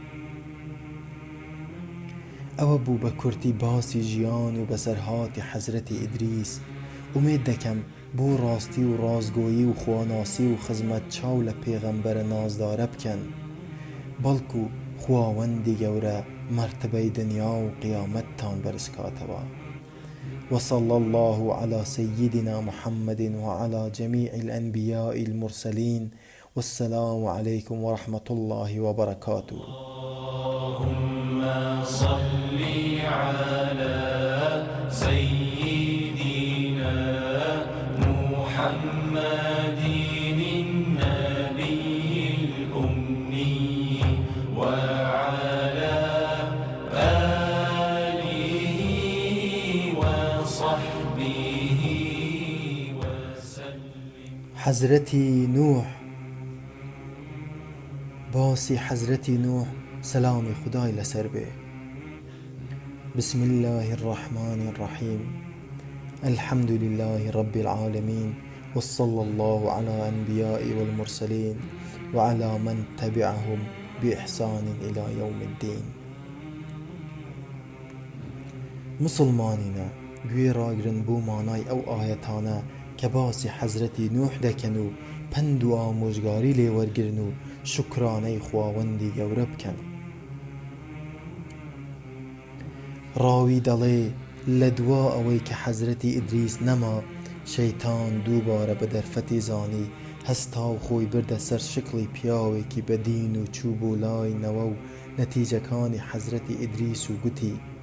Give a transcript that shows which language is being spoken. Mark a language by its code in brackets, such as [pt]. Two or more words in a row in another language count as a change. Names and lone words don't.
[ckb] ئەوە بوو بە کورتی باسی ژیان و بەسەرهاتی حەزرەتی ئیدریس. ئومێد دەکەم بۆ ڕاستی و ڕازگۆیی و خواناسی و خزمەت چاو لە پێغەمبەرە نازدارە بکەن، بەڵکو خواوەندی گەورە مەرتبەی دنیا و قیامەتتان بەرز کاتەوە. [ar] وصلى الله على سيدنا محمد وعلى جميع الأنبياء المرسلين والسلام عليكم ورحمة الله وبركاته. اللهم صل على سيدنا محمد النبي الأمي وعلى آله وصحبه وسلم. [ckb] حەزرەتی نوح. باسی حەزرەتی نوح سلامی خدای لەسەر بێ. [ar] بسم الله الرحمن الرحيم. الحمد لله رب العالمين وصلى الله على الأنبياء والمرسلين وعلى من تبعهم بإحسان إلى يوم الدين. [ckb] مسلمانینە گوێ ڕاگرن بۆ مانای ئەو ئاەتانە کە باسی حەزرەتی نوح دەکەن و پند و ئامۆژگاری لێوەرگرن و شکرانەی خواوەندی گەورە بکەن. ڕاوی دەڵێ لە دوا ئەوەی کە حەزرەتی ئیدریس نەما شەیتان دووبارە بە دەرفەتی زانی هەستا و خۆی بردە سەر شکڵی پیاوێکی بەدین و چوو بۆ لای نەوە و نەتیجەکانی حەزرەتی ئیدریس و گوتی